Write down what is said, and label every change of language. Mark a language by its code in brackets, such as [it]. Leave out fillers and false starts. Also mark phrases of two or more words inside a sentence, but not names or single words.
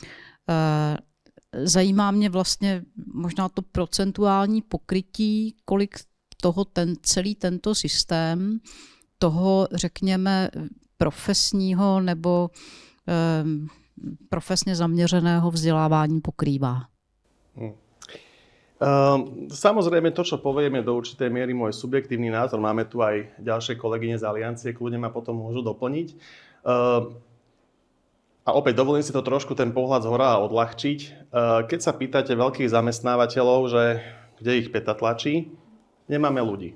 [cs] Zajímá mě vlastně možná to procentuální pokrytí, kolik toho celý tento systém, toho řekněme profesního nebo profesně zaměřeného vzdělávání pokrývá. [sk] Samozrejme, to, čo poviem, je do určitej miery môj subjektívny názor. Máme tu aj ďalšie kolegyne z Aliancie, kľudne ma potom môžu doplniť. A opäť dovolím si to trošku ten pohľad zhora odľahčiť. Keď sa pýtate veľkých zamestnávateľov, že kde ich päta tlačí, nemáme ľudí.